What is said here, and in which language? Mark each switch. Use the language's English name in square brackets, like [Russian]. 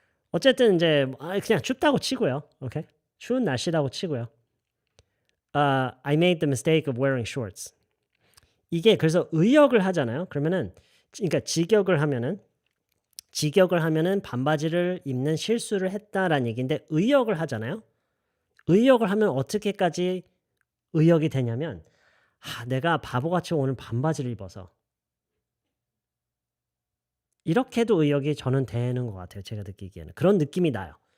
[Korean] 어쨌든 이제 그냥 춥다고 치고요. 오케이? 추운 날씨라고 치고요. [English] I made the mistake of wearing shorts. [Korean] 이게 그래서 의역을 하잖아요. 그러면은 그러니까 직역을 하면은 반바지를 입는 실수를 했다라는 얘기인데 의역을 하잖아요. 의역을 하면 어떻게까지 의역이 되냐면 내가 바보같이 오늘 반바지를 입어서 이렇게도 의역이 저는 되는 것 같아요. 제가 느끼기에는. 그런 느낌이 나요.